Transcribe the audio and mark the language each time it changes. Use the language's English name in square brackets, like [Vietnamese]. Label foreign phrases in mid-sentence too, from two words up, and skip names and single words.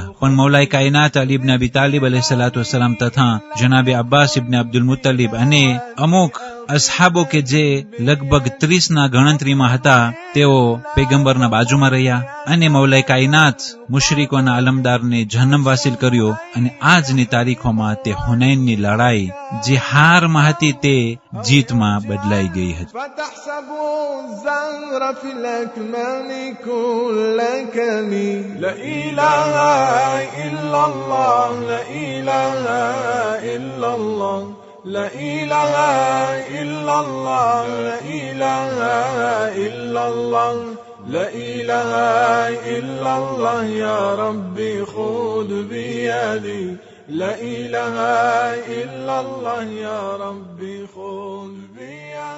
[Gujarati] પણ મૌલાએ કાયનાત અલી ઇબ્ન અબી તાલિબ [Arabic] عليه الصلاة والسلام [Gujarati] તથા જનાબે અબ્બાસ ઇબ્ન અબ્દુલ મુત્તલિબ અને અમુક અસહાબો કે જે લગભગ 30ના ગણતરીમાં હતા તેઓ પૈગંબરના બાજુમાં રહ્યા અને મૌલાએ કાયનાત મુશરિકોના અલમદારને જહન્નમ વાસિલ કર્યો. અને આજની તારીખોમાં તે હુનૈનની લડાઈ જે હારમાં હતી તે જીતમાં બદલાઈ ગઈ હતી. [Arabic] لا إله إلا الله لا إله إلا الله لا إله إلا الله لا إله إلا الله لا إله إلا الله يا ربي خذ بيدي لا إله إلا الله يا ربي خذ بيدي.